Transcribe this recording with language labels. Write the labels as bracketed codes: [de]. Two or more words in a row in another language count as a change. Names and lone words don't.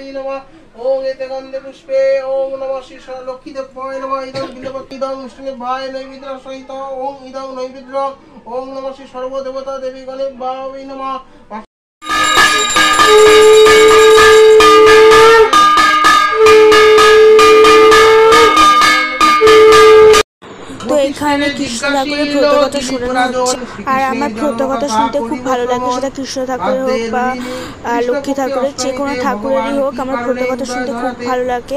[sa] नमः ओं एते गंधे पुष्पे ओं नमः श्री लक्ष्मी देवाय नमः इदं बिल्वपत्तिदं विष्णुदेवाय नैवेद्य सहित ओं इदं नैवेद्य ओं नमः श्री सर्वदेवता देवी गणेशाय वै नमः। [bn] তো এখানে কৃষ্ণ ঠাকুরের প্রত্যকথা শোনানো হচ্ছে, আর আমার প্রত্যকথা শুনতে খুব ভালো লাগে, সেটা কৃষ্ণ ঠাকুরের হোক বা লক্ষ্মী ঠাকুরের, যে কোনো ঠাকুরেরই হোক, আমার প্রত্যকথা শুনতে খুব ভালো লাগে।